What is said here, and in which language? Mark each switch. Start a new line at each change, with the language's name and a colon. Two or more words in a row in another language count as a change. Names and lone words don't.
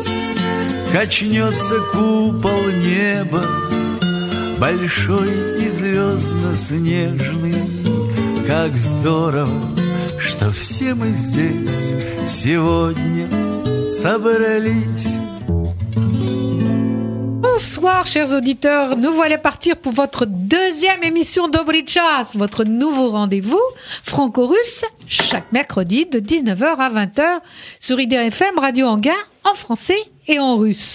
Russian: Качнется купол неба, большой и звездно-снежный. Как здорово, что все мы здесь сегодня собрались.
French: Bonsoir chers auditeurs, nous voilà partir pour votre deuxième émission Dobry Czas, votre nouveau rendez-vous franco-russe, chaque mercredi de 19h à 20h sur IDFM Radio Anguin en français et en russe.